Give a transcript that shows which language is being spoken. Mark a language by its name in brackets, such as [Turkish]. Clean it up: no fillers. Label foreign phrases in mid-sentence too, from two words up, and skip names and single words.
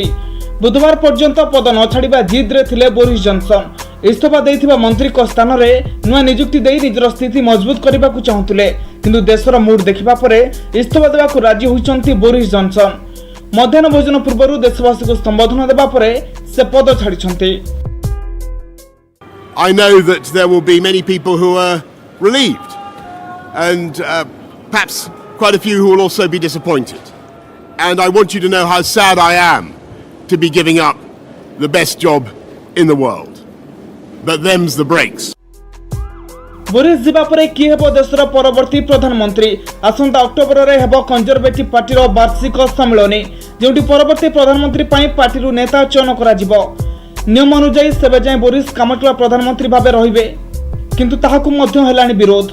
[Odia] ବୁଧବାର ପର୍ଯ୍ୟନ୍ତ ପଦ ନ ଛାଡ଼ିବା ଜିଦ ରେ ଥିଲେ ବୋରିସ ଜନସନ। ଇସ୍ତଫା ଦେଇଥିବା ମନ୍ତ୍ରୀ କୁ ସ୍ଥାନ ରେ ନୂଆ ନିଯୁକ୍ତି ଦେଇ ନିଜର ସ୍ଥିତି ମଜବୁତ କରିବାକୁ ଚାହୁଁଥିଲେ କିନ୍ତୁ ଦେଶର ମୁଡ ଦେଖିବା ପରେ ଇସ୍ତଫା ଦେବାକୁ ରାଜି ହୋଇଛନ୍ତି ବୋରିସ ଜନସନ। ମଧ୍ୟାହ୍ନ ଭୋଜନ ପୂର୍ବ ଦେଶବାସୀ କୁ ସମ୍ବୋଧନ ଦେବା ପରେ ସେ ପଦ ଛାଡ଼ିଛନ୍ତି। [English] I know that there will be many people who are relieved and perhaps quite a few who will also be disappointed. And I want you to know how sad I am to be giving up the best job in the world. But them's the breaks. [Odia] ବୋରିସ ଯିବା ପରେ କି ହେବ ଦେଶର ପରବର୍ତ୍ତୀ ପ୍ରଧାନମନ୍ତ୍ରୀ। ଆସନ୍ତା ଅକ୍ଟୋବର ରେ ହେବ କଞ୍ଜରଭେଟିଭ ପାର୍ଟି ର ବାର୍ଷିକ ସମ୍ମିଳନୀ ଯେଉଁଠି ପରବର୍ତ୍ତୀ ପ୍ରଧାନମନ୍ତ୍ରୀ ପାଇଁ ପାର୍ଟି ରୁ ନେତା ଚୟନ କରା ଯିବ। ନିୟମ ଅନୁସାରେ ସେ ଯାଏ ବୋରିସ କାମଚଳା ପ୍ରଧାନମନ୍ତ୍ରୀ ଭାବେ ରହିବେ କିନ୍ତୁ ତାହାଙ୍କୁ ମଧ୍ୟ ହେଲାଣି ବିରୋଧ।